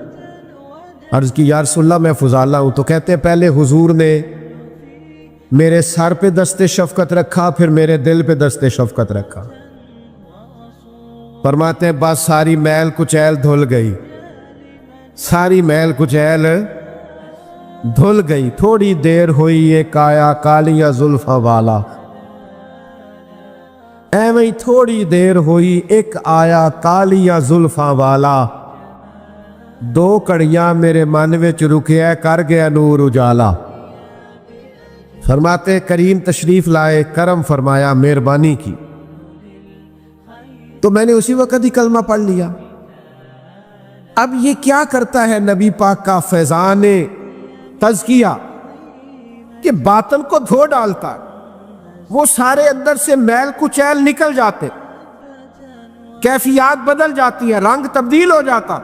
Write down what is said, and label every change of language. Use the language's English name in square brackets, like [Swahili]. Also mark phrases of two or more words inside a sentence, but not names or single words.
[Urdu] عرض کی [Arabic] یا رسول اللہ [Urdu] میں فضالہ ہوں، تو کہتے پہلے حضور نے میرے سر پہ دست شفقت رکھا، پھر میرے دل پہ دست شفقت رکھا۔ فرماتے ہیں بس ساری میل کچیل دھل گئی، ساری میل کچیل دھل گئی۔ [Punjabi] تھوڑی دیر ہوئی ایک آیا کالیاں زلفاں والا، ایویں ہی تھوڑی دیر ہوئی ایک آیا کالیاں زلفاں والا، دو کڑیاں میرے من وچ رکیا کر گیا نور اجالا۔ [Urdu] فرماتے کریم تشریف لائے، کرم فرمایا، مہربانی کی، تو میں نے اسی وقت ہی کلمہ پڑھ لیا۔ اب یہ کیا کرتا ہے نبی پاک کا فیضان تزکیہ کہ باطن کو دھو ڈالتا ہے، وہ سارے اندر سے میل کچیل نکل جاتے، کیفیات بدل جاتی ہے، رنگ تبدیل ہو جاتا۔